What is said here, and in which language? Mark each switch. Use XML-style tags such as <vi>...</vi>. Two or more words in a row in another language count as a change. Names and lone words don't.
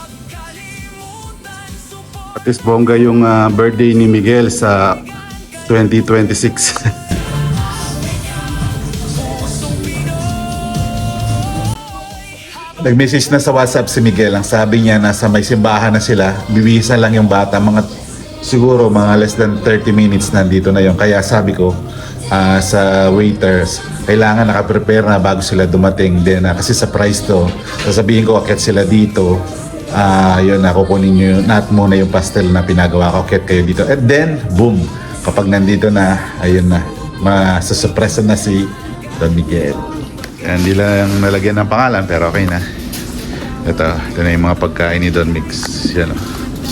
<tl>At least bongga yung birthday ni Miguel sa 2026. Nag-message na sa WhatsApp si Miguel. Ang sabi niya, nasa may simbahan na sila. Bibihisan lang yung bata. Siguro mga</tl> <en>less than 30 minutes</en> <tl>nandito na yon. Kaya sabi ko sa waiters, kailangan nakaprepare na bago sila dumating. Then, kasi sa price to, sasabihin ko, akit sila dito. Yun, kukunin nyo muna yung pastel na pinagawa ko. Akit kayo dito.</tl> <en>And then, boom!</en> <tl>Kapag nandito na, ayun na. Masusurpresa na si Don Miguel. Hindi lang nalagyan ng pangalan pero okay na. Ito na yung mga pagkain ni Don Mix. Yan o.</tl>